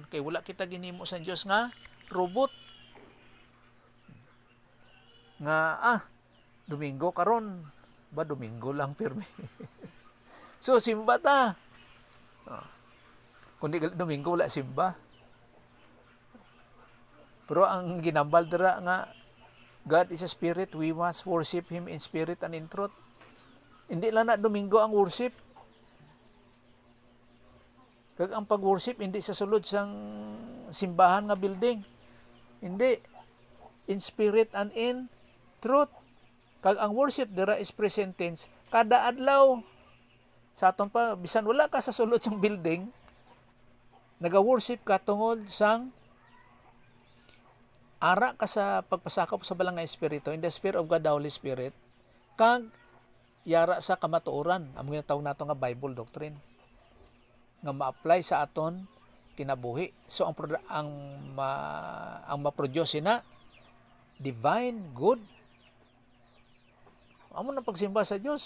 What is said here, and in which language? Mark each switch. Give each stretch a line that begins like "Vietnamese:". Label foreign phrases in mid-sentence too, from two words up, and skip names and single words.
Hiligaynon: Kay wala kita ginimo sa Dios nga robot. Nga Domingo karon, ba Domingo lang pirmi. So simba ta. Kundi Domingo wala simba. Pero ang ginambal dira nga
English: God is a spirit, we must worship Him in spirit and in truth.
Hiligaynon: Hindi lang na Domingo ang worship. Kag ang pag-worship hindi sa sulod sang simbahan nga building. Hindi.
English: In spirit and in truth.
Hiligaynon: Kag ang worship dira
English: is present tense.
Hiligaynon: Kada adlaw. Sa aton pa, bisan wala ka sa sulod sang building, naga-worship ka tungod sang ara ka sa pagpasakop sa balang nga espiritu,
English: in the spirit of God, the Holy Spirit,
Hiligaynon: kag yara sa kamatuoran, ang ginatawag nato nga
English: Bible doctrine,
Hiligaynon: nga ma-apply sa aton kinabuhi. So ang ma-produce na
English: divine good.
Hiligaynon: Amo na pagsimba sa Dios.